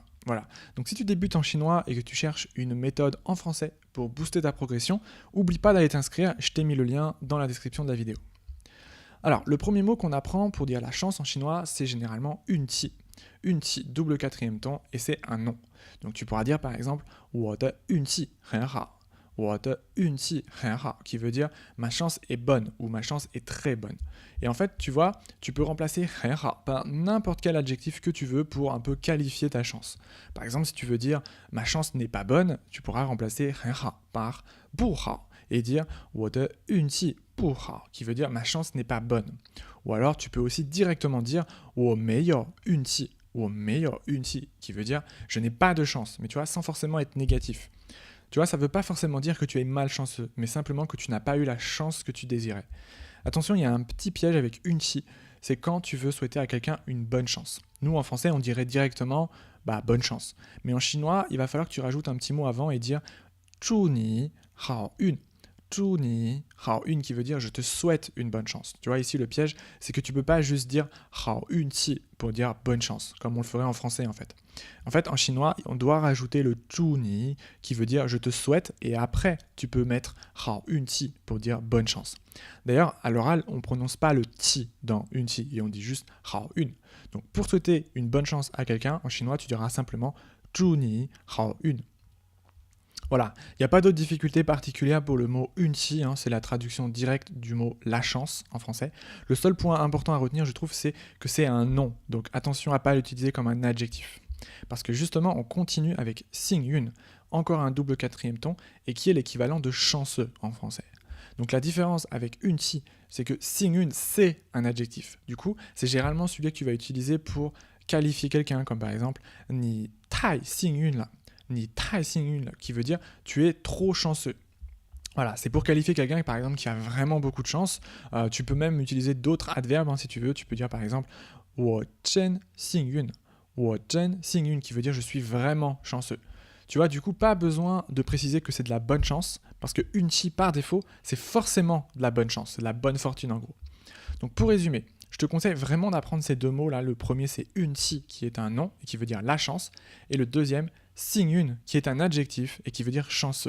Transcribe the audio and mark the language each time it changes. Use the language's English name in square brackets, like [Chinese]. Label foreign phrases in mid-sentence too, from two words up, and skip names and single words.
[French] Voilà, donc si tu débutes en chinois et que tu cherches une méthode en français pour booster ta progression, n'oublie pas d'aller t'inscrire, je t'ai mis le lien dans la description de la vidéo. Alors, le premier mot qu'on apprend pour dire la chance en chinois, c'est généralement yunqi. Yunqi, double quatrième ton, et c'est un nom. Donc tu pourras dire par exemple, [Chinese] 我的运气很好. 我的运气很好, [French] qui veut dire ma chance est bonne ou ma chance est très bonne. Et en fait, tu vois, tu peux remplacer [Chinese] 很好 [French] par n'importe quel adjectif que tu veux pour un peu qualifier ta chance. Par exemple, si tu veux dire ma chance n'est pas bonne, tu pourras remplacer [Chinese] 很好 [French] par [Chinese] 不好 [French] et dire [Chinese] 我的运气不好, [French] qui veut dire ma chance n'est pas bonne. Ou alors tu peux aussi directement dire [Chinese] 我没有运气, 我没有运气, [French] qui veut dire je n'ai pas de chance, mais tu vois, sans forcément être négatif. Tu vois, ça ne veut pas forcément dire que tu es malchanceux, mais simplement que tu n'as pas eu la chance que tu désirais. Attention, il y a un petit piège avec yunqi, c'est quand tu veux souhaiter à quelqu'un une bonne chance. Nous, en français, on dirait directement bonne chance. Mais en chinois, il va falloir que tu rajoutes un petit mot avant et dire [Chinese] 祝你好运. 祝你好运 [French] qui veut dire je te souhaite une bonne chance. Tu vois, ici le piège, c'est que tu peux pas juste dire [Chinese] 好运气 [French] pour dire bonne chance, comme on le ferait en français en fait. En fait, en chinois, on doit rajouter le [Chinese] 祝你 [French] qui veut dire je te souhaite et après tu peux mettre [Chinese] 好运气 [French] pour dire bonne chance. D'ailleurs, à l'oral, on prononce pas le ti dans 运气 et on dit juste 好运. Donc pour souhaiter une bonne chance à quelqu'un, en chinois, tu diras simplement [Chinese] 祝你好运. [French] Voilà, il n'y a pas d'autre difficulté particulière pour le mot yunqi, c'est la traduction directe du mot la chance en français. Le seul point important à retenir, je trouve, c'est que c'est un nom, donc attention à ne pas l'utiliser comme un adjectif. Parce que justement, on continue avec xing yun, encore un double quatrième ton, et qui est l'équivalent de chanceux en français. Donc la différence avec yunqi, c'est que xing yun, c'est un adjectif. Du coup, c'est généralement celui que tu vas utiliser pour qualifier quelqu'un, comme par exemple, [Chinese] 你太幸运了. 你太幸运, [French] qui veut dire tu es trop chanceux. Voilà, c'est pour qualifier quelqu'un par exemple qui a vraiment beaucoup de chance. Tu peux même utiliser d'autres adverbes si tu veux. Tu peux dire par exemple [Chinese] 我真幸运, 我真幸运, [French] qui veut dire je suis vraiment chanceux. Tu vois, du coup, pas besoin de préciser que c'est de la bonne chance, parce que yunqi par défaut, c'est forcément de la bonne chance, c'est de la bonne fortune en gros. Donc pour résumer, je te conseille vraiment d'apprendre ces deux mots là. Le premier c'est yunqi qui est un nom et qui veut dire la chance, et le deuxième xing yun qui est un adjectif et qui veut dire chanceux.